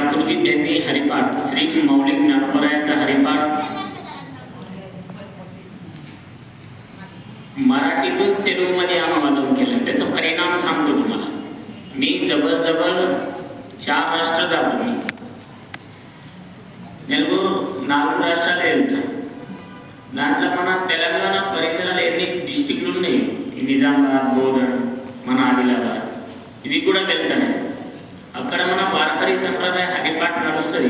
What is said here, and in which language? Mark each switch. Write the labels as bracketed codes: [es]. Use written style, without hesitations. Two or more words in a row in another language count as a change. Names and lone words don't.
[mr] रोजी त्यांनी हरिपाठ श्री मौलिक ज्ञानोबरायांचा हरिपाठ मराठीतून तेलुगूमध्ये अनुवादन केलं. त्याचा परिणाम सांगतो तुम्हाला. मी जवळजवळ 4 राष्ट्र जातो. [te] मी నెలుగు 4 రాష్ట్రాలు వెళ్తాం. దాంట్లో మన తెలంగాణ పరిసరాలు ఎన్ని డిస్ట్రిక్ట్లు ఉన్నాయి, నిజామాబాద్, బోధన్, మన ఆదిలాబాద్, ఇవి కూడా వెళ్తాను. అక్కడ మన వారకరీ సంప్రదాయ హరిపాఠ నడుస్తుంది.